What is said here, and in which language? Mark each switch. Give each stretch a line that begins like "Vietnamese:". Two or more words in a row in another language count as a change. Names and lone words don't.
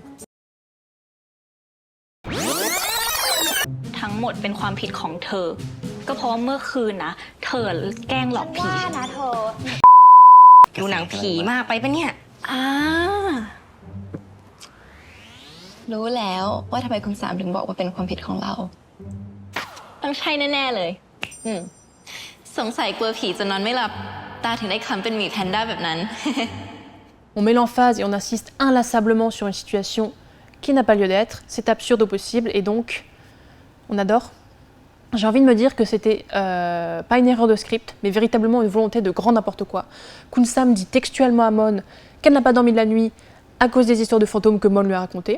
Thai: ทั้งหมดเป็นความผิดของเธอก็เพราะว่าเมื่อคืนนะเธอแกล้งหลอกผีนะเธอดูหนังผีมากไปปะเนี่ย รู้แล้วว่าทำไมคุณสามถึงบอกว่าเป็นความผิดของเราต้องใช่แน่ๆเลยสงสัยกลัวผีจนนอนไม่หลับตาถึงได้คำเป็นหมีแพนด้าแบบนั้น
French: On met l'emphase et on insiste inlassablement sur une situation qui n'a pas lieu d'être, c'est absurde au possible et donc on adore. J'ai envie de me dire que c'était pas une erreur de script, mais véritablement une volonté de grand n'importe quoi. Kun-sam dit textuellement à Mon qu'elle n'a pas dormi de la nuit à cause des histoires de fantômes que Mon lui a racontées.